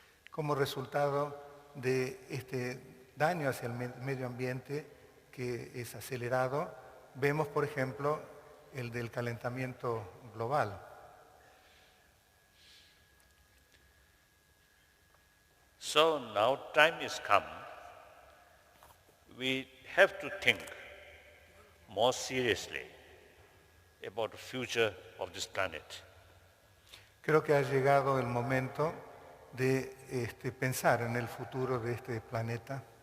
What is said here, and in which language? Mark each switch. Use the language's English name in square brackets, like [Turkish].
[Spanish] Como resultado de este daño hacia el medio ambiente que es acelerado, vemos, por ejemplo, el del calentamiento global. [English] So now time is come, we have to think more seriously about the future of this planet. [Spanish] Creo que ha llegado el momento de pensar en el futuro de este planeta.